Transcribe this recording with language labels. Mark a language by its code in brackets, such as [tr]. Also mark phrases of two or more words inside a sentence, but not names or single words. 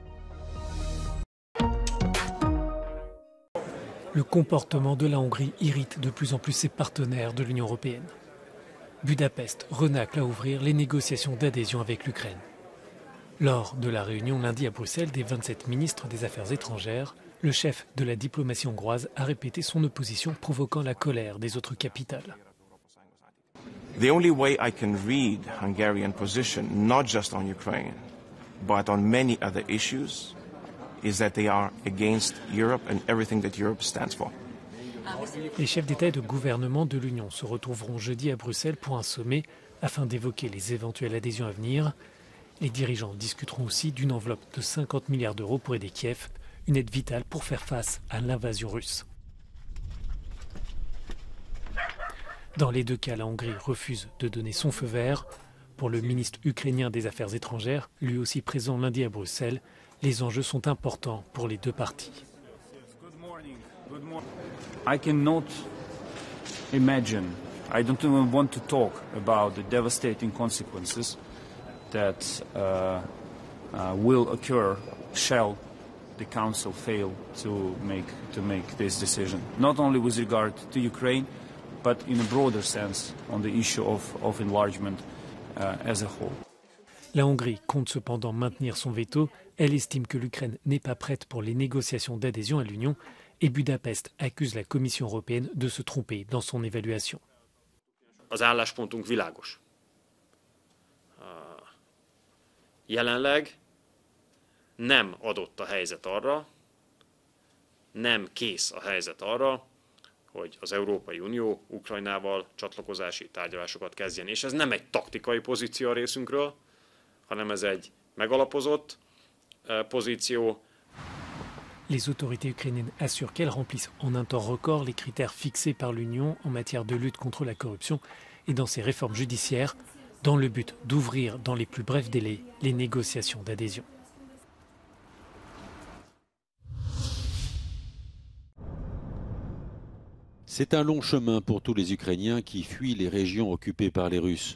[fr] Le comportement de la Hongrie irrite de plus en plus ses partenaires de l'Union européenne. Budapest renacle à ouvrir les négociations d'adhésion avec l'Ukraine. Lors de la réunion lundi à Bruxelles des 27 ministres des Affaires étrangères, le chef de la diplomatie hongroise a répété son opposition, provoquant la colère des autres capitales. [en] The only way I can read Hungarian position, not just on Ukraine, but on many other issues, is that they are against Europe and everything that Europe stands for. [fr] Les chefs d'État et de gouvernement de l'Union se retrouveront jeudi à Bruxelles pour un sommet afin d'évoquer les éventuelles adhésions à venir. Les dirigeants discuteront aussi d'une enveloppe de 50 milliards d'euros pour aider Kiev, une aide vitale pour faire face à l'invasion russe. Dans les deux cas, la Hongrie refuse de donner son feu vert. Pour le ministre ukrainien des Affaires étrangères, lui aussi présent lundi à Bruxelles, les enjeux sont importants pour les deux parties. [en] I cannot imagine, I don't even want to talk about the devastating consequences that will occur shall the Council fail to make this decision. Not only with regard to Ukraine, but in a broader sense on the issue of enlargement as a whole. [fr] La Hongrie compte cependant maintenir son veto. Elle estime que l'Ukraine n'est pas prête pour les négociations d'adhésion à l'Union et Budapest accuse la Commission européenne de se tromper dans son évaluation. [hu] Az álláspontunk világos. Jelenleg nem adott a helyzet arra, nem kész a helyzet arra, hogy az Európai Unió Ukrajnával csatlakozási tárgyalásokat kezdjen. És ez nem egy taktikai pozíció a részünkről, hanem ez egy megalapozott pozíció. [fr] Les autorités ukrainiennes assurent qu'elles remplissent en un temps record les critères fixés par l'Union en matière de lutte contre la corruption et dans ses réformes judiciaires, dans le but d'ouvrir dans les plus brefs délais les négociations d'adhésion. C'est un long chemin pour tous les Ukrainiens qui fuient les régions occupées par les Russes.